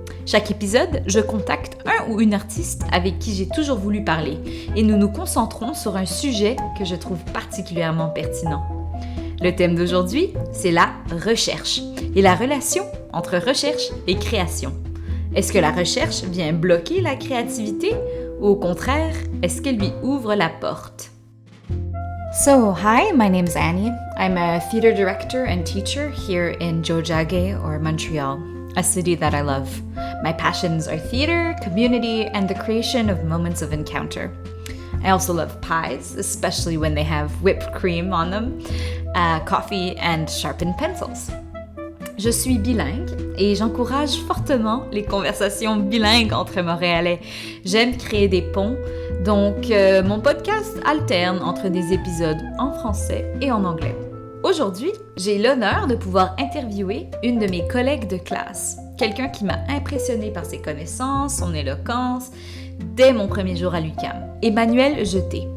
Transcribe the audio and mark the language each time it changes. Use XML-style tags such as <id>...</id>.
<fr>Chaque épisode, je contacte un ou une artiste avec qui j'ai toujours voulu parler et nous nous concentrons sur un sujet que je trouve particulièrement pertinent. Le thème d'aujourd'hui, c'est la recherche et la relation entre recherche et création. Est-ce que la recherche vient bloquer la créativité ou au contraire, est-ce qu'elle lui ouvre la porte?</fr> <en>So, hi, my name's Annie. I'm a theater director and teacher here in Tiohtià:ke or Montreal, a city that I love. My passions are theater, community, and the creation of moments of encounter. I also love pies, especially when they have whipped cream on them, coffee, and sharpened pencils.</en> <fr>Je suis bilingue et j'encourage fortement les conversations bilingues entre Montréalais. J'aime créer des ponts, donc mon podcast alterne entre des épisodes en français et en anglais. Aujourd'hui, j'ai l'honneur de pouvoir interviewer une de mes collègues de classe, quelqu'un qui m'a impressionnée par ses connaissances, son éloquence, dès mon premier jour à l'UQAM, Emmanuelle Jeté.</fr>